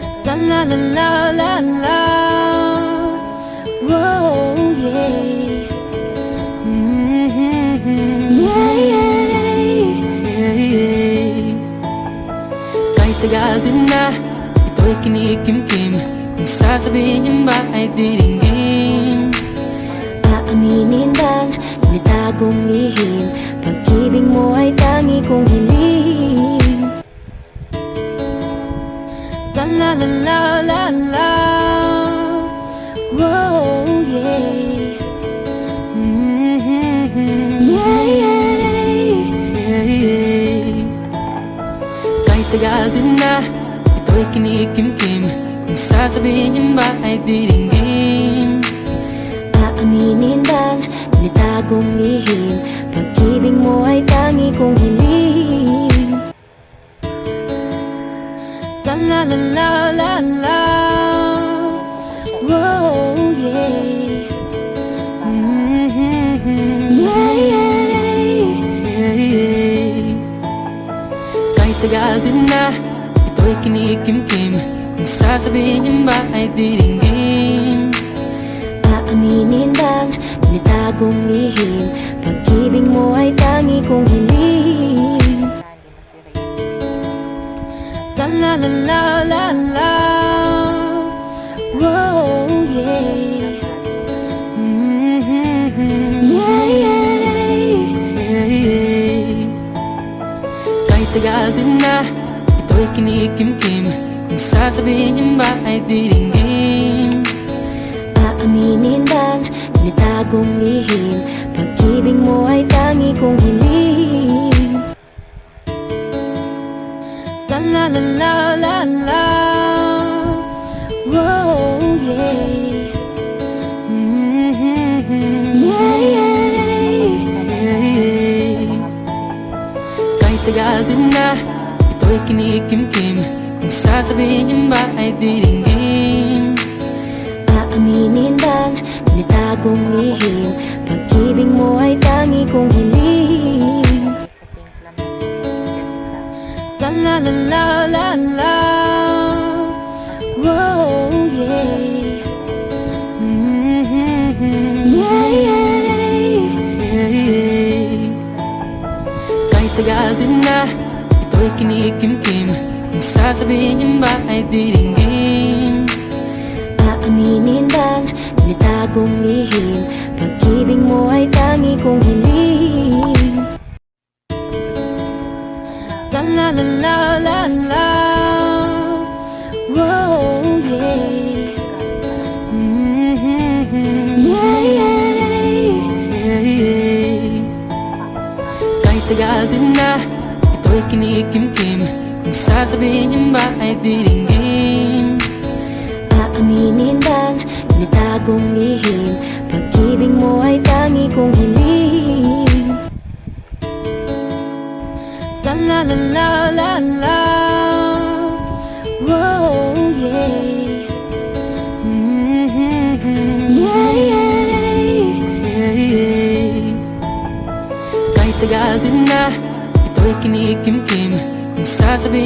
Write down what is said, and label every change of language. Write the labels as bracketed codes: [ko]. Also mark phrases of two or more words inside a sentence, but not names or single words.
[en] La la la la la la. Whoa, yeah. Yeah, yeah, yeah. [tl] Kahit tagal din na ito'y kinikimkim, kung sasabihin ba ay diringgin. Aaminin bang initagong lihim, pag-ibig mo ay tangi kong hiling. La la la la la la. [en] Whoa, yeah. Yeah, Yeah, yeah. [tl] Kahit tagal din na ito'y kinikimkim, kung sasabihin ba ay diringgin. Aaminin bang initagong lihim, pag-ibig mo ay tangi kong hiling. La la la la la la. [en] Whoa, yeah. Yeah, Yeah, yeah. [tl] Kahit tagal din na ito'y kinikimkim, kung sasabihin ba ay diringgin. Aaminin bang initagong lihim, pag-ibig mo ay tangi kong hiling. La la la la la la. [en] Whoa, yeah. Yeah, Yeah, yeah. [tl] Kahit tagal din na ito'y kinikimkim, kung sasabihin ba ay diringgin. Aaminin bang initagong lihim, pag-ibig mo ay tangi kong hiling. La la la la la la. [en] Whoa, yeah. Yeah, Yeah, yeah. [tl] Kahit tagal din na ito'y kinikimkim, kung sasabihin ba ay diringgin. Aaminin bang initagong lihim, pag-ibig mo ay tangi kong hiling. La la la la la la. [en] Whoa, yeah. Yeah, Yeah, yeah. [tl] Kahit tagal din na ito'y kinikimkim, kung sasabihin ba ay diringgin. Aaminin bang initagong lihim, pag-ibig mo ay tangi kong hiling. La la la la la la. [en] Whoa, yeah. Yeah, Yeah, yeah. [tl] Kahit tagal din na ito'y kinikimkim, kung sasabihin ba ay diringgin. Aaminin bang initagong lihim, pag-ibig mo ay tangi kong hiling. La la la la la la. [en] Whoa, yeah. Yeah, Yeah, yeah. [tl] Kahit tagal din na ito'y kinikimkim, kung sasabihin